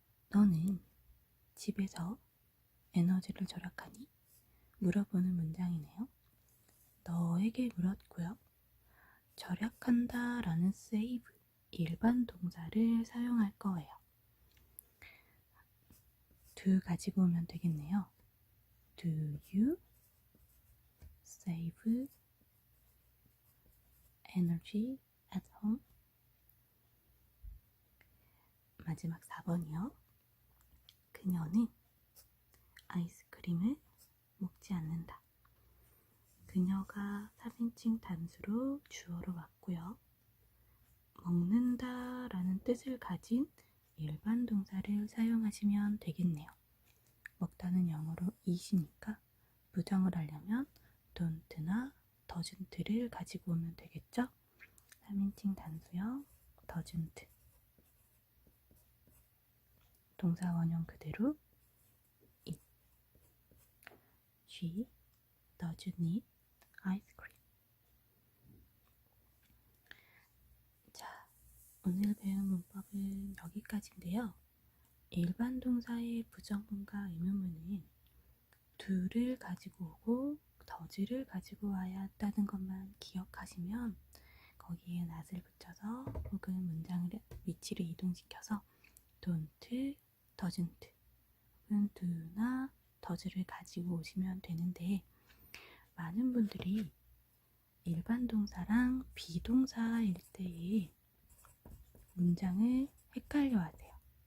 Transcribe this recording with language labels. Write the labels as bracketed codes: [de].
[ko] 너는 집에서 에너지를 절약하니? 물어보는 문장이네요. 너에게 물었고요. 절약한다 라는 save, 일반 동사를 사용할 거예요. do 가지고 오면 되겠네요. [en] Do you save energy at home? [ko] 마지막 4번이요. 그녀는 아이스크림을 먹지 않는다. 그녀가 3인칭 단수로 주어로 왔고요. 먹는다 라는 뜻을 가진 일반 동사를 사용하시면 되겠네요. 먹다는 영어로 eat이니까 부정을 하려면 don't나 doesn't를 가지고 오면 되겠죠? 3인칭 단수형 doesn't. 동사 원형 그대로 eat. [en] She doesn't eat ice cream. [ko] 자, 오늘 배운 문법은 여기까지인데요. 일반 동사의 부정문과 의문문은 do를 가지고 오고 does를 가지고 와야 한다는 것만 기억하시면 거기에 not을 붙여서 혹은 문장의 위치를 이동시켜서 don't, doesn't 혹은 do나 does를 가지고 오시면 되는데, 많은 분들이 일반 동사랑 비동사일 때에 문장을 헷갈려 하세요.